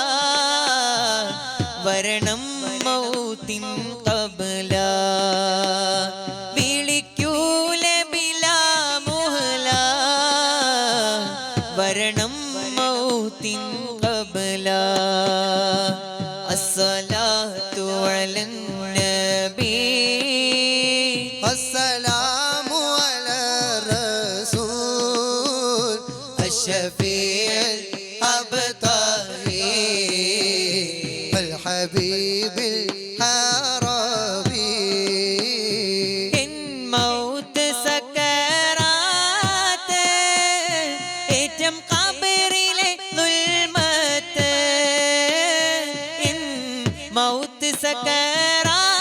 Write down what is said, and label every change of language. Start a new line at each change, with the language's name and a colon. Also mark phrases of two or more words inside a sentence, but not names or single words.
Malayalam: വരണം
Arabic: موت قبل
Malayalam: വിളിക്കൂലെ
Arabic: بلا مهلة
Malayalam: വരണം
Arabic: موت قبل الصلاة على النبي السلام على الرسول الشفيع الأبطحي الحبيب العربي
Malayalam: എൻ
Arabic: موت سكرات
Malayalam: ഏറ്റം ഖബറിലെ ദുൽമത്ത് എൻ
Arabic: موت سكرات